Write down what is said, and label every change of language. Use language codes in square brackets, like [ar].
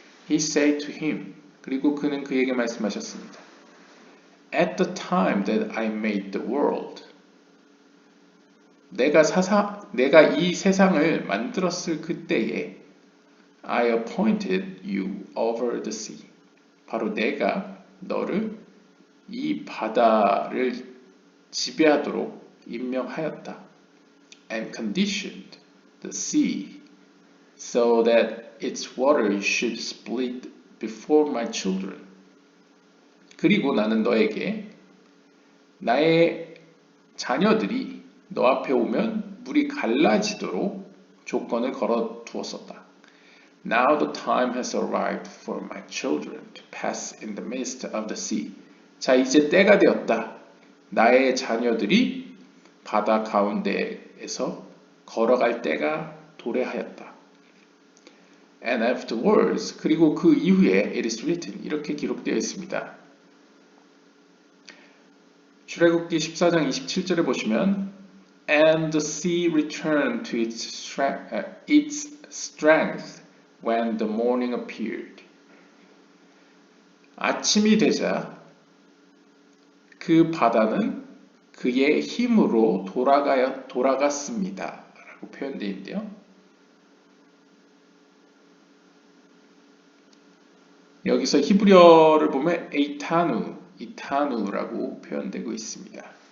[en] He said to him, [ko] 그리고 그는 그에게 말씀하셨습니다. [en] At the time that I made the world, [ko] 내가 이 세상을 만들었을 그때에 [en] I appointed you over the sea. [ko] 바로 내가 너를 이 바다를 지배하도록 임명하였다. [en] And conditioned the sea so that its waters should split before my children. [ko] 그리고 나는 너에게 나의 자녀들이 너 앞에 오면 물이 갈라지도록 조건을 걸어 두었었다. [en] Now the time has arrived for my children to pass in the midst of the sea. [ko] 자, 이제 때가 되었다. 나의 자녀들이 바다 가운데에서 걸어갈 때가 도래하였다. [en] And afterwards, [ko] 그리고 그 이후에 [en] it is written, [ko] 이렇게 기록되어 있습니다. 출애굽기 14장 27절에 보시면 [en] And the sea returned to its strength when the morning appeared. [ko] 아침이 되자 그 바다는 그의 힘으로 돌아갔습니다. 라고 표현되어 있는데요. 여기서 히브리어를 보면 이타누라고 표현되고 있습니다.